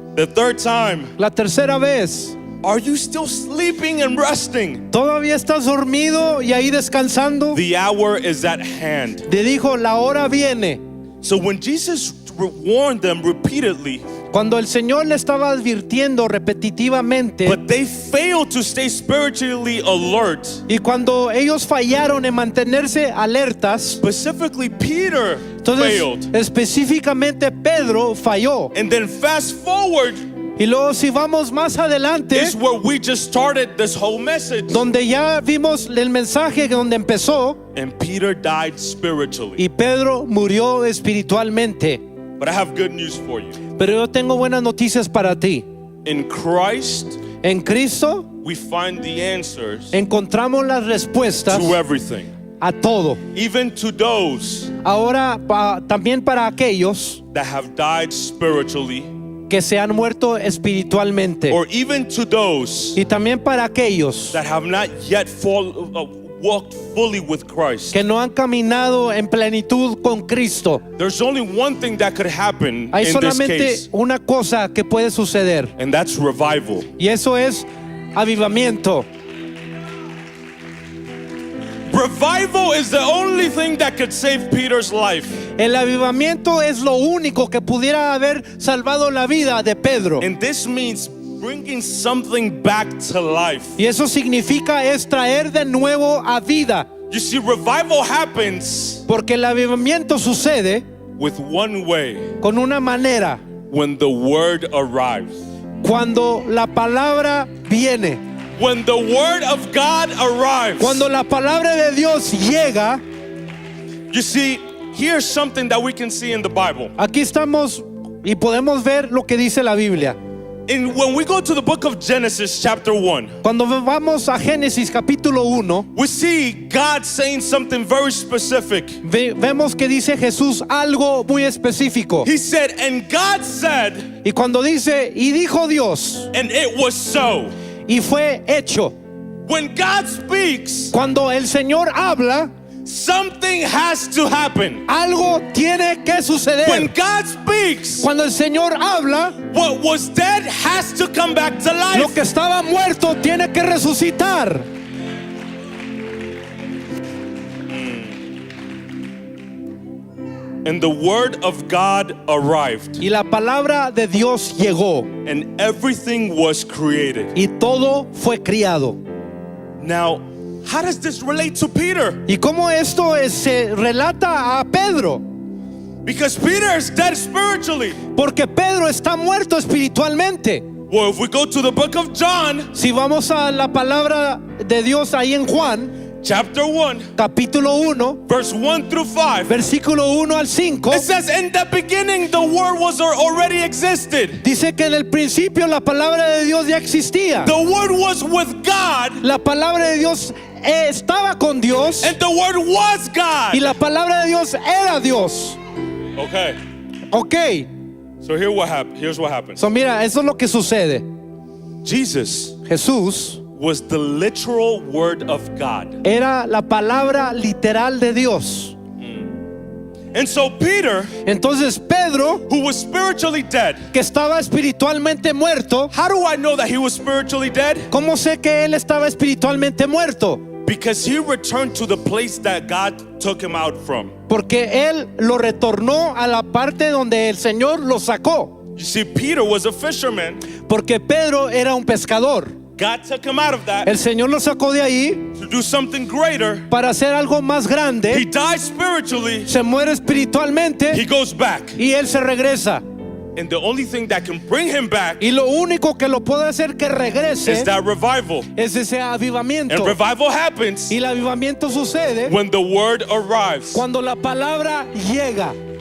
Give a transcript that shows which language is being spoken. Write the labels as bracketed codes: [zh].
[en] The third time, [es] La tercera vez, [en] are you still sleeping and resting? [es] ¿todavía estás dormido y ahí descansando? [en] The hour is at hand. [es] Le dijo, la hora viene. [en] So when Jesus warned them repeatedly, [es] Cuando el Señor le estaba advirtiendo repetitivamente, [en] but they failed to stay spiritually alert, [es] y cuando ellos fallaron en mantenerse alertas, [en] specifically Peter [es] entonces [en] failed. [es] específicamente Pedro falló. [en] And then fast forward [es] Y luego si vamos más adelante, [en] is where we just started this whole message. [es] donde ya vimos el mensaje donde empezó, [en] And Peter died spiritually. [es] y Pedro murió espiritualmente. [en] But I have good news for you. [es] Pero yo tengo buenas noticias para ti. [en] In Christ, [es] En Cristo [en] we find the answers [es] encontramos las respuestas [en] to everything. [es] a todo. [en] Even to those [es] Ahora también para aquellos [en] that have died spiritually, [es] que se han muerto espiritualmente, [en] or even to those [es] y también para aquellos [en] that have not yet walked fully with Christ. [es] que no han caminado en plenitud con Cristo. [en] There's only one thing that could happen [es] Hay [en] in this [es] solamente [en] case, [es] una cosa que puede suceder, [en] and that's revival. [es] y eso es avivamiento. [en] Revival is the only thing that could save Peter's life. [es] El avivamiento es lo único que pudiera haber salvado la vida de Pedro. [en] And this means bringing something back to life. [es] Y eso significa es traer de nuevo a vida. [en] You see, revival happens [es] Porque el avivamiento sucede [en] with one way: [es] con una manera, [en] when the word arrives. [es] cuando la palabra viene. [en] When the word of God arrives. [es] Cuando la palabra de Dios llega. [en] You see, here's something that we can see in the Bible. [es] Aquí estamos y podemos ver lo que dice la Biblia. [en] when we go to the book of Genesis chapter 1, [es] Cuando vamos a Génesis capítulo 1, [en] we see God saying something very specific. [es] vemos que dice Jesús algo muy específico. [en] He said, and God said, [es] Y cuando dice, y dijo Dios, [en] and it was so. [es] y fue hecho. [en] When God speaks, [es] Cuando el Señor habla, [en] something has to happen. [es] algo tiene que [en] When [es] suceder. [en] God speaks, [es] Cuando el Señor habla, [en] what was dead has to come back to [es] lo [en] life. [es] que estaba muerto tiene que resucitar. [en] And the word of God arrived, [es] Y la palabra de Dios llegó [en] and everything was created. [es] y todo fue criado. [en] Now, how does this relate to Peter? [es] ¿Y cómo esto se relata a Pedro? [en] Because Peter is dead spiritually. [es] Porque Pedro está muerto espiritualmente. [en] Well, if we go to the book of John, [es] Si vamos a la palabra de Dios ahí en Juan, [en] chapter 1, [es] capítulo 1, [en] verse 1 through 5, [es] versículo 1 al 5, [en] it says, in the beginning the word was or already existed. [es] dice que en el principio la palabra de Dios ya existía. [en] The word was with God, [es] La palabra de Dios estaba con Dios [en] and the word was God. [es] y la palabra de Dios era Dios. [en] Okay, [es] Ok, [en] so here's what happens. [es] so mira, eso es lo que sucede. [en] Jesus [es] Jesús [en] was the literal word of God. [es] era la palabra literal de Dios. [en] And so Peter, [es] Entonces Pedro, [en] who was spiritually dead, [es] que estaba espiritualmente muerto, [en] how do I know that he was spiritually dead? [es] ¿cómo sé que él estaba espiritualmente muerto? [en] Because he returned to the place that God took him out from. [es] Porque él lo retornó a la parte donde el Señor lo sacó. [en] You see, Peter was a fisherman. [es] Porque Pedro era un pescador. [en] God took him out of that [es] El Señor lo sacó de ahí [en] to do something greater. [es] para hacer algo más [en] He [es] grande. [en] dies spiritually. [es] Se muere espiritualmente [en] He goes back. [es] y él se regresa. [en] And the only thing that can bring him back [es] Y lo único que lo puede hacer que [en] is [es] regrese [en] that revival. [es] es ese avivamiento. [en] And revival happens [es] Y el avivamiento sucede [en] when the word arrives. [es] cuando la palabra llega.